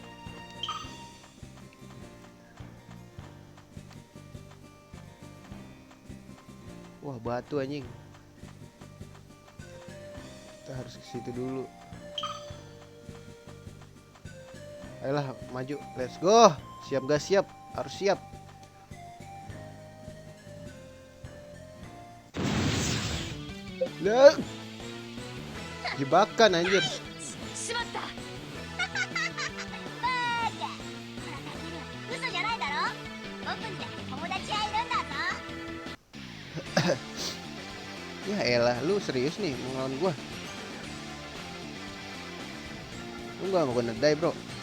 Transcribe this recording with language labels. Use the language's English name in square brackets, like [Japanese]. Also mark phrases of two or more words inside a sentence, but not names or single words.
[Indonesian] Wah, batu anjing. Kita harus ke situ dulu. Ayolah, maju. [English] Let's go. [Indonesian] Siap gak siap? Harus siap. Lah. Jebakan anjir. [Japanese] しまったバーカ。ほらタケル、嘘じゃないだろ。僕にだって友達はいるんだぞ。 [Indonesian] Ya elah, lu serius nih mau ngelawan gua? Lu gak mau [English] gonna die, [Indonesian] bro.